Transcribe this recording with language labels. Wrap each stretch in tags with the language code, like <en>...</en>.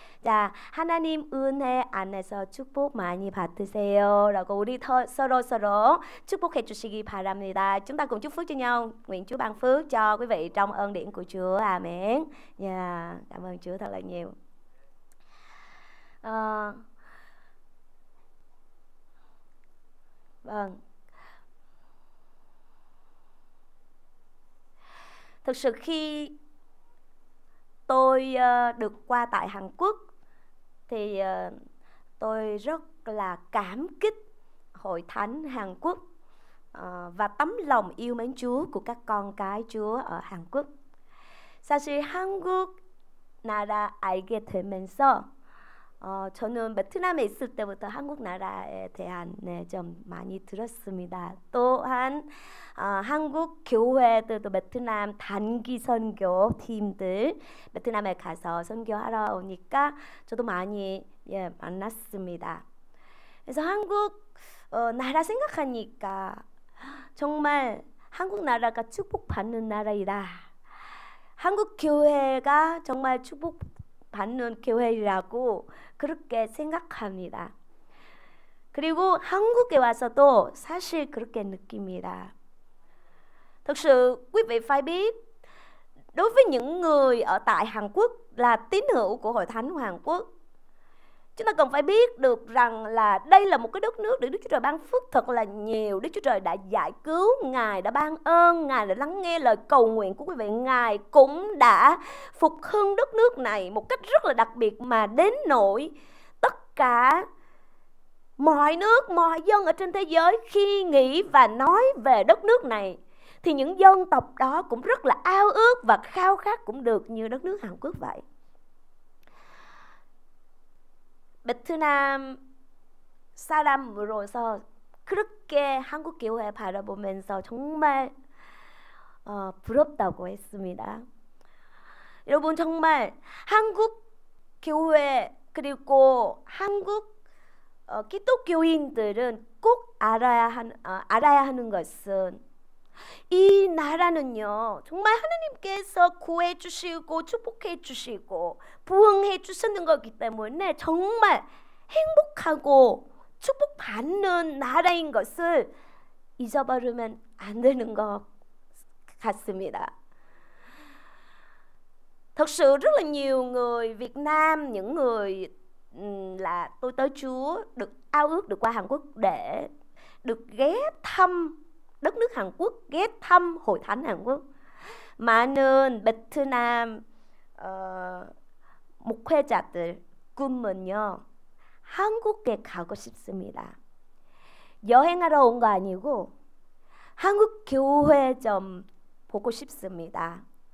<ko>자, 하나님 은혜 안에서 축복 많이 받으세요 라고 우리 서로 축복해 주시기 바랍니다.</ko> <vi>Chúng ta cùng chúc phước cho nhau. Nguyện Chúa ban phước cho quý vị trong ơn điển của Chúa. Amen. Cảm ơn Chúa thật là nhiều. Vâng. Thực sự khi tôi được qua tại Hàn Quốc thì tôi rất là cảm kích Hội Thánh Hàn Quốc và tấm lòng yêu mến Chúa của các con cái Chúa ở Hàn Quốc.</vi> <ko>사실 한국 나라 알게 되면서 저는 베트남에 있을 때부터 한국 나라에 대한 좀 많이 들었습니다. 또한 한국 교회들도 베트남 단기 선교 팀들 베트남에 가서 선교하러 오니까 저도 많이 만났습니다. 그래서 한국 나라 생각하니까 정말 한국 나라가 축복받는 나라이다. 한국 교회가 정말 축복받는 교회라고 그렇게 생각합니다. 그리고 한국에 와서도 사실 그렇게 느낍니다.</ko> <vi>Thực sự quý vị phải biết, đối với những người ở tại Hàn Quốc là tín hữu của Hội Thánh Hàn Quốc, chúng ta cần phải biết được rằng là đây là một cái đất nước được Đức Chúa Trời ban phước thật là nhiều. Đức Chúa Trời đã giải cứu, Ngài đã ban ơn, Ngài đã lắng nghe lời cầu nguyện của quý vị. Ngài cũng đã phục hưng đất nước này một cách rất là đặc biệt, mà đến nỗi tất cả mọi nước, mọi dân ở trên thế giới khi nghĩ và nói về đất nước này thì những dân tộc đó cũng rất là ao ước và khao khát cũng được như đất nước Hàn Quốc vậy.</vi> <ko>베트남 사람으로서 그렇게 한국 교회 바라보면서 정말 부럽다고 했습니다. 여러분, 정말 한국 교회 그리고 한국 기독교인들은 꼭 알아야 하는 것은 이 나라는요, 정말 하나님께서 구해 주시고 축복해 주시고 부흥해 주시는 거기 때문에 정말 행복하고 축복받는 나라인 것을 잊어버리면 안 되는 것 같습니다.</ko> <vi>Thật sự rất là nhiều người Việt Nam, những người là tôi tớ Chúa, được ao ước được qua Hàn Quốc để được ghé thăm đất nước Hàn Quốc, ghé thăm Hội Thánh Hàn Quốc.</vi> <ko>많은 베트남 목회자들 꿈은요, 한국에 가고 싶습니다. 여행하러 온 거 아니고 한국 교회 좀 보고 싶습니다.</ko>